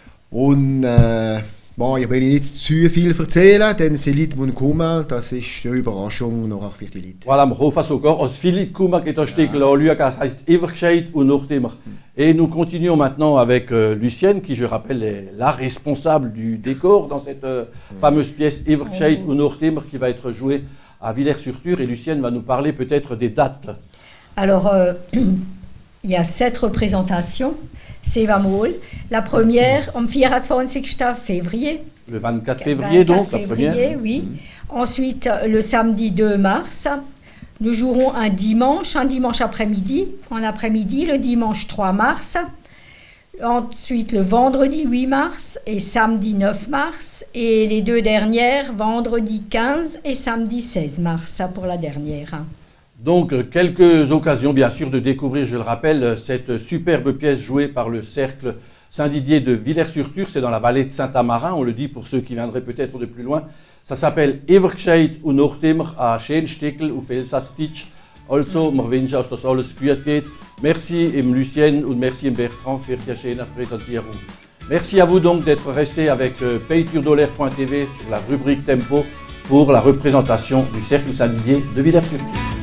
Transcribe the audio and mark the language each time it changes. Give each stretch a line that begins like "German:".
German: Und ich will nicht zu viel erzählen, denn die Leute, die kommen, das ist eine Überraschung nachher für die Leute. Voilà, wir hoffen sogar, als viele Leute kommen, geht das Stück anschauen, das heisst Evergscheit und Nortimmer.
French: Et nous continuons maintenant avec Lucienne, qui, je rappelle, est la responsable du décor dans cette fameuse pièce Evergscheit und Nortimmer qui va être jouée à Villers-sur-Turre. Et Lucienne va nous parler peut-être des dates. Alors, il y a 7 représentations. C'est la première,
German: am 24.
French: février. Le 24 février, donc, la première. Oui. Ensuite, le samedi 2 mars. Nous jouerons un dimanche après-midi. En après-midi, le dimanche 3 mars. Ensuite, le vendredi 8 mars et samedi 9 mars. Et les 2 dernières, vendredi 15 et samedi 16 mars, pour la dernière. Donc, quelques occasions, bien sûr, de découvrir, je le rappelle, cette superbe pièce jouée par le Cercle Saint-Didier de Villers-sur-Turre. C'est dans la vallée de Saint-Amarin, on le dit pour ceux qui viendraient peut-être de plus loin. Ça s'appelle Evergscheit und Nortimmer,
German: ein schönes Stückchen auf Elsasserdeutsche. Also, wir wünschen, dass das alles gut geht. Merci Lucienne und merci Bertrand für die schöne Präsentierung.
French: Merci à vous donc d'être resté avec payturdolaire.tv sur la rubrique Tempo pour la représentation du Cercle Saint-Didier de Villers-sur-Glâne.